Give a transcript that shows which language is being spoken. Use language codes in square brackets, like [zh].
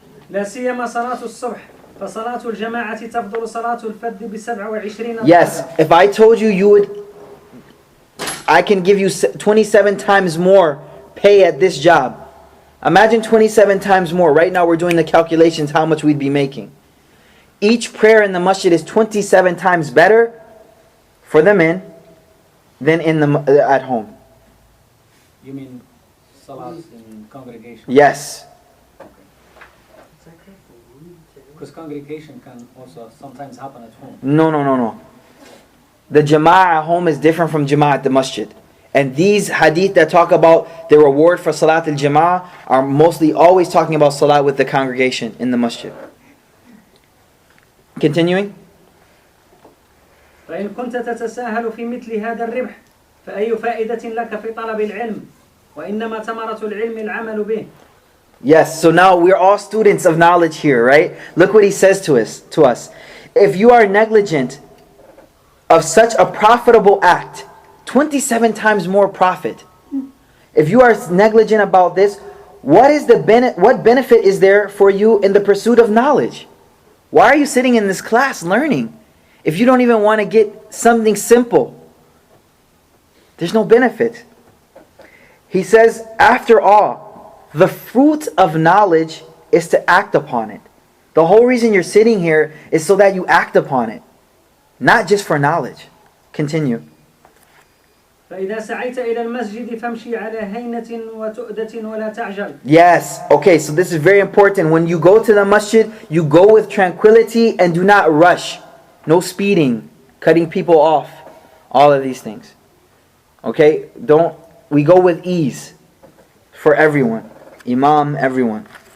[ar] لا سيما صلاة الصبح فصلاة الجماعة تفضل صلاة الفرد ب27 [en] Yes, if I told you I can give you 27 times more pay at this job. Imagine 27 times more. Right now we're doing the calculations how much we'd be making. Each prayer in the masjid is 27 times better for the men than at home. You mean salat in congregation? Yes. Because congregation can also sometimes happen at home. No. The jama'ah at home is different from jama'ah at the masjid. And these hadith that talk about the reward for salat al-jama'ah are mostly always talking about salat with the congregation in the masjid. Continuing. [ar] فإن كنت تتساهل في مثل هذا الربح فأي فائدة لك في طلب العلم وإنما ثمرة العلم العمل به. [en] Yes, so now we're all students of knowledge here, right? Look what he says to us. If you are negligent of such a profitable act, 27 times more profit. If you are negligent about this, what benefit is there for you in the pursuit of knowledge? Why are you sitting in this class learning if you don't even want to get something simple? There's no benefit. He says, after all, the fruit of knowledge is to act upon it. The whole reason you're sitting here is so that you act upon it, not just for knowledge. Continue. [ar] فإذا سعيت إلى المسجد فامشي على هينة وتؤدة ولا تعجل. [en] Yes, okay, so this is very important. When you go to the masjid, you go with tranquility and do not rush. No speeding, cutting people off. All of these things. Okay? We go with ease for everyone. Imam, everyone.